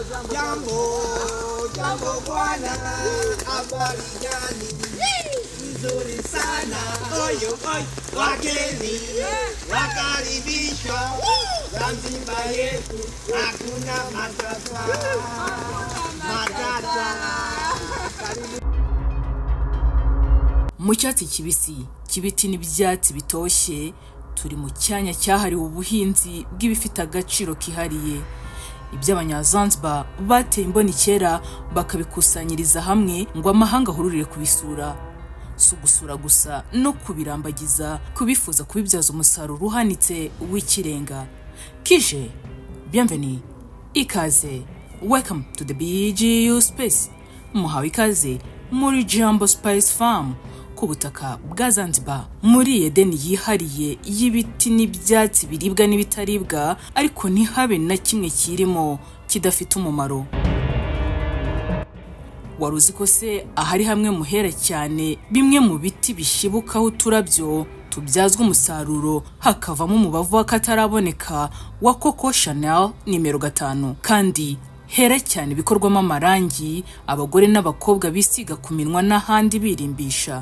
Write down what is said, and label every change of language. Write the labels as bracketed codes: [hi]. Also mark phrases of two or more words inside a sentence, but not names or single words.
[sw] Jambo bwana, habari gani? Nzuri sana. Oyo, wageni, wakaribishwa. Zanzibar yetu, hakuna matata. [rw] Mu cyatsi kibiti n'ibyatsi bitoshye turi mu cyanya cyahariwe ubuhinzi bw'ibifite agaciro kihariye. Iby'abanyazanzibar bateye imboni kera bakabikusanyiriza hamwe ngo amahanga ahururire kubisura. Si ugusura gusa no kubirambagiza, kubifuza kubibyaza umusaruro uhanitse w'ikirenga. Kije, bienvenue, ikaze, [en] welcome to the BGU space. [rw] Muhawe ikaze muri Jambo Spice Farm ku butaka bwa Zanzibar, muri Edeni yihariye y'ibiti n'ibyatsi biribwa n'ibitaribwa, ariko ntihabe na kimwe kirimo kidafite umumaro. Waruzi ko se ahari hamwe muhera cyane bimwe mu biti bishibukaho uturabyo tubyazwa umusaruro hakavamo umubavu w'akataraboneka wa Coco Chanel nimero 5, kandi hera cyane bikorwamo amarangi abagore n'abakobwa bisiga ku minwa n'ahandi birimbisha.